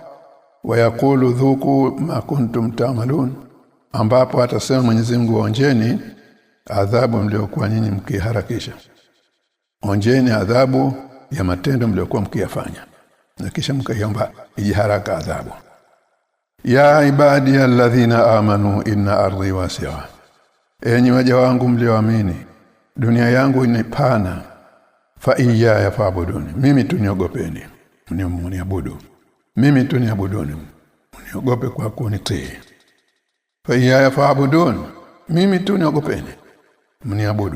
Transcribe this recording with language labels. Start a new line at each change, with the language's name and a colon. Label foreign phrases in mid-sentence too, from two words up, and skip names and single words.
Arabic: ويقول ذوقوا ما كنتم تعملون,
Swahili: ambapo atasema Mwenyezi Mungu, onjeni adhabu mliokuwa nyinyi mkiharakisha. Onjeni adhabu ya matendo mliokuwa mkiyafanya, na kisha mkaiomba ijiharaka adhabu.
Arabic: يا عبادي الذين آمنوا إن أرضي واسعة,
Swahili: enyi waja wangu mlioamini, dunia yangu ni pana.
Arabic: فإياي فاعبدون,
Swahili: mimi tuniogopeni, mniabudu mimi, tuniabuduni, mniogope kwa kunitii.
Arabic: فإياي فاعبدون,
Swahili: mimi tuniogopeni, mniabudu.